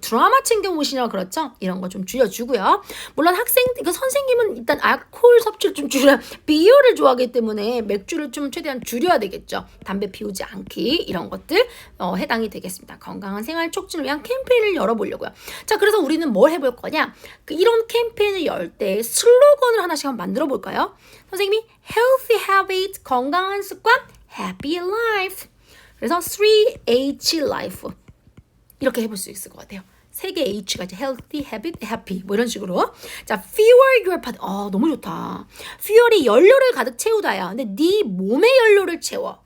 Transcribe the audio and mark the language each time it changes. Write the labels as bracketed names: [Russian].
[Korean] 드라마 챙겨 보시니라 그렇죠? 이런 거 좀 줄여주고요. 물론 선생님은 일단 알코올 섭취를 좀 줄여야 비어를 좋아하기 때문에 맥주를 좀 최대한 줄여야 되겠죠. 담배 피우지 않기 이런 것들 해당이 되겠습니다. 건강한 생활 촉진을 위한 캠페인을 열어보려고요. 자, 그래서 우리는 뭘 해볼 거냐? 이런 캠페인을 열 때 슬로건을 하나씩 한번 만들어 볼까요? 선생님이 [English] healthy habit, [Korean] 건강한 습관, [English] happy life. [Korean] 그래서 3H life 이렇게 해볼 수 있을 것 같아요. 세 개 H가 이제 [English] healthy, habit, happy [Korean] 뭐 이런 식으로. 자, [English] fuel your body. [Korean] 너무 좋다. fuel이 연료를 가득 채우다야. 근데 네 몸의 연료를 채워.